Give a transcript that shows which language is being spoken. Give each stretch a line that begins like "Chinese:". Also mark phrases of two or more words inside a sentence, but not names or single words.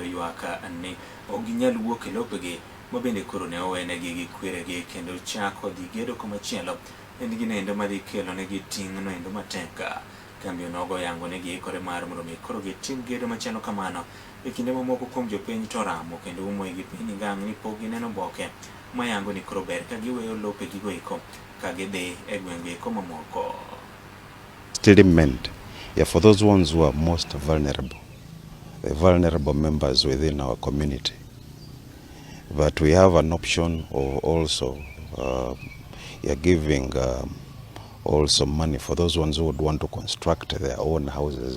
Luo (Kenya and Tanzania): yuaka ni oginyal wuok e lopegi mabende koro ne owenegi gi kweregi kendo chako dhi gedo komachielo en ginendo madhi kelo negi ting'no endo mateka. Kambi onogo yango negi ikore mar mondo mi koro gitim gedo machielo kamano e kinde mamoko kuom jopiny to ramo kendo umo gi piny ngang' ni pok gineno boke mayango ni koro ber ka giweyo lopegi go iko ka gidhi e gwenge iko mamoko.
English: Still meant, for those ones who are most vulnerable, the vulnerable members within our community. But we have an option of also giving also money for those ones who would want to construct their own houses.